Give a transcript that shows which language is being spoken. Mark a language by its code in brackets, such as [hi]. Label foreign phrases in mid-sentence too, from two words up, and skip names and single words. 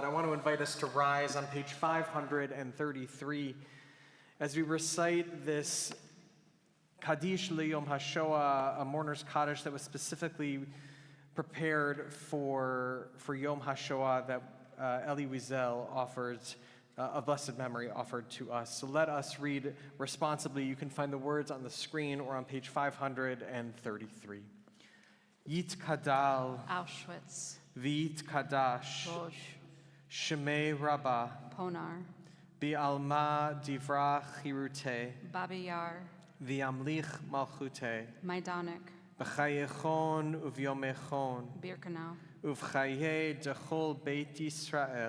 [en] I want to invite us to rise on page 533 as we recite this Kaddish Yom HaShoah, a Mourner's Kaddish that was specifically prepared for Yom HaShoah that Elie Wiesel offered, of blessed memory, offered to us. So let us read responsibly. You can find the words on the screen or on page 533. [arc] יתגדל, Auschwitz, ויתקדש, Rosh, שמיה רבא, Ponar, בעלמא די ברא כרעותה, Babi Yar, וימליך מלכותה, Majdanek, בחייכון וביומיכון, Birkenau, ובחיי דכל בית ישראל,